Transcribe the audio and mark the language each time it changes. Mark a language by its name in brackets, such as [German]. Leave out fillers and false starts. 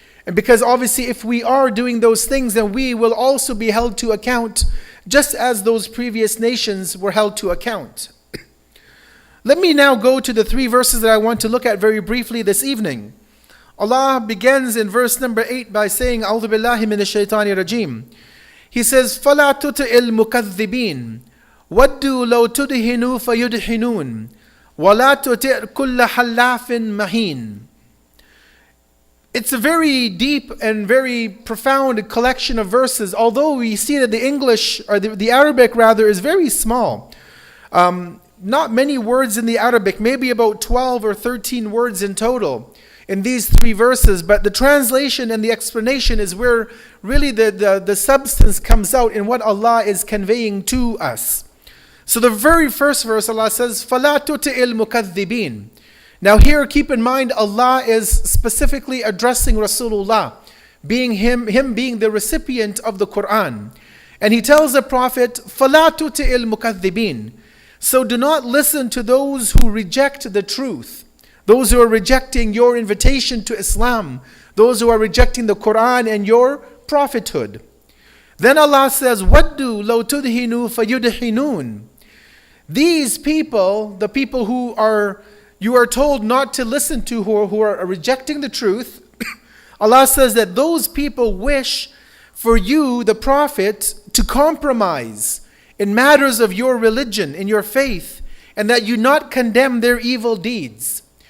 [English] And because obviously if we are doing those things, then we will also be held to account just as those previous nations were held to account. Let me now go to the 3 verses that I want to look at very briefly this evening. Allah begins in verse number 8 by saying, [Arabic] A'udhu billahi minash shaitani rajim. [English] He says, [Arabic] فَلَا تُطِعِ الْمُكَذِّبِينَ وَدُّوا لَوْ تُدْهِنُوا فَيُدْهِنُونَ وَلَا تُطِعْ كُلَّ حَلَّافٍ مَهِينٍ. [English] It's a very deep and very profound collection of verses, although we see that the English, or the Arabic rather, is very small. Not many words in the Arabic, maybe about 12 or 13 words in total in these 3 verses, but the translation and the explanation is where really the substance comes out in what Allah is conveying to us. So the very first verse, Allah says, [Arabic] فَلَا تُطِعِ الْمُكَذِّبِينَ. [English] Now here, keep in mind, Allah is specifically addressing Rasulullah, being him being the recipient of the Quran. And he tells the Prophet, [Arabic] فَلَا تُطِعِ الْمُكَذِّبِينَ. [English] So do not listen to those who reject the truth, those who are rejecting your invitation to Islam, those who are rejecting the Quran and your prophethood. Then Allah says, [Arabic] وَدُّوا لَوْ تُدْهِنُوا فَيُدْهِنُونَ. [English] These people, the people who you are told not to listen to, who are rejecting the truth, Allah says that those people wish for you, the Prophet, to compromise in matters of your religion, in your faith, and that you not condemn their evil deeds.